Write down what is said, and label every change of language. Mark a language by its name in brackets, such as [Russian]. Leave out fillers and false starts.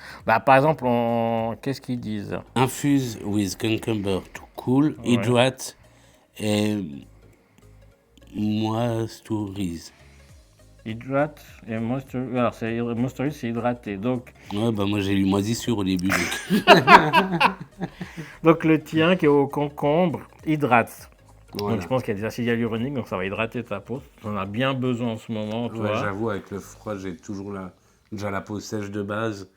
[French] Bah, par exemple, qu'est-ce qu'ils disent? [English] Infuse with cucumber to cool, hydrate et moisturize. Hydrate et moisturize. [French] Alors, moisturize, c'est hydraté. Donc, Ouais, bah moi j'ai lu moisissure au début. donc le tien qui est au concombre hydrate. Voilà. Donc je pense qu'il y a des acides hyaluroniques, donc ça va hydrater ta peau. Tu en as bien besoin en ce moment, toi. Ouais, j'avoue, avec le froid, j'ai toujours déjà la peau sèche de base.